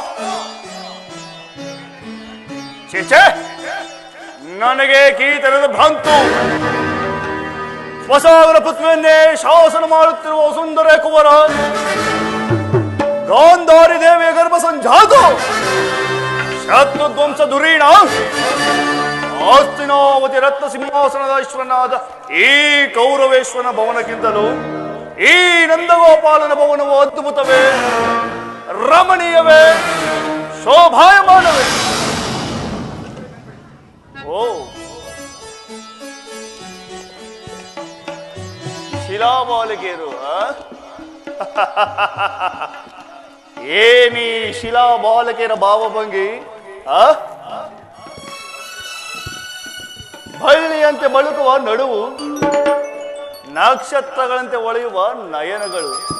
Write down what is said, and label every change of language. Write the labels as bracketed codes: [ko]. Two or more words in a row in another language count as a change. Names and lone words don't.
[kn] ಚೇಚೆ, ನನಗೆ ಕೀತನದ ಭ್ರಾಂತು. ಸ್ವಸಾಗರ ಪೃಥ್ವಿಯನ್ನೇ ಶಾಸನ ಮಾಡುತ್ತಿರುವ ಸುಂದರ ಕುವರ ಗಾಂಧಾರಿ ದೇವಿಯ ಗರ್ಭ ಸಂಜಾತ ಶತ್ರು ಧ್ವಂಸ ಧುರೀಣ ಆಸ್ತಿನಾವತಿ ರತ್ನ ಸಿಂಹಾಸನದ ಈಶ್ವರನಾದ ಈ ಕೌರವೇಶ್ವರನ ಭವನಕ್ಕಿಂತಲೂ ಈ ನಂದಗೋಪಾಲನ ಭವನವು ಅದ್ಭುತವೇ, ರಮಣೀಯವೇ, ಶೋಭಾಯಮಾನವೇ. ಓ, ಶಿಲಾಬಾಲಿಕೆಯರು, ಏನಿ ಶಿಲಾಬಾಲಕಿಯರ ಭಾವಭಂಗಿ, ಬಳ್ಳಿಯಂತೆ ಬಳುಕುವ ನಡುವು, ನಕ್ಷತ್ರಗಳಂತೆ ಹೊಳೆಯುವ ನಯನಗಳು,